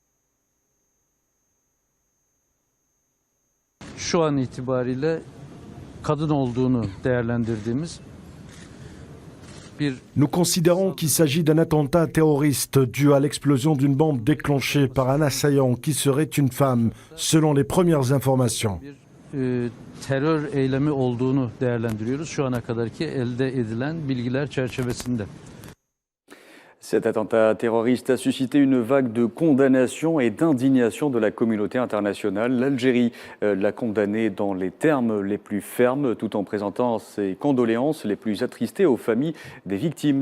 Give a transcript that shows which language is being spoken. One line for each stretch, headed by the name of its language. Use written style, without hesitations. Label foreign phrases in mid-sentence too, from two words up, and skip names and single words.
Turkish: Şu an itibariyle kadın olduğunu değerlendirdiğimiz
French: Nous considérons qu'il s'agit d'un attentat terroriste dû à l'explosion d'une bombe déclenchée par un assaillant qui serait une femme, selon les premières informations.
Turkish: terör eylemi olduğunu değerlendiriyoruz şu ana kadarki elde edilen bilgiler çerçevesinde.
French: Cet attentat terroriste a suscité une vague de condamnation et d'indignation de la communauté internationale. L'Algérie l'a condamné dans les termes les plus fermes, tout en présentant ses condoléances les plus attristées aux familles des victimes.